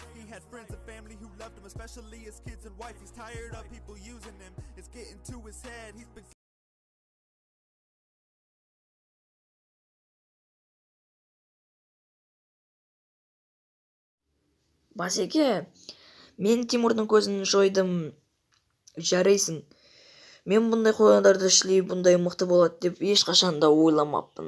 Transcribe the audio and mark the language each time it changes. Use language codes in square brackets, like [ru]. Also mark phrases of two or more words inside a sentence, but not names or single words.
[en] He had friends and family who loved him, especially his kids and wife. He's tired of people using him. It's getting to his head. He's been [kk] Басеке, мен Тимурдың көзін жойдым. Жарайсың. Мен бұндай қояндарды шілей бұндай мықты болады деп ешқашан да ойламаппын.